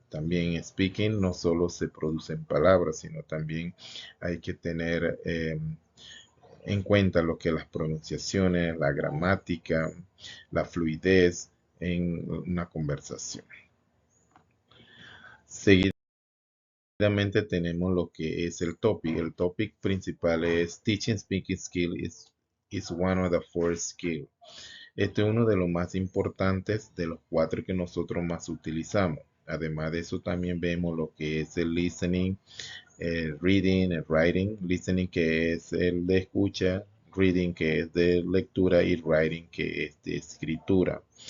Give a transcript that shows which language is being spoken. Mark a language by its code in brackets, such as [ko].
[es] También speaking no solo se producen palabras, sino también hay que tener en cuenta lo que las pronunciaciones, la gramática, la fluidez en una conversación. Seguidamente tenemos lo que es el topic. El topic principal es [en] Teaching Speaking Skill is one of the four skills. [es] Este es uno de los más importantes de los cuatro que nosotros más utilizamos. Además de eso, también vemos lo que es el listening, el reading, el writing. Listening, que es el de escucha; reading, que es de lectura; y writing, que es de escritura.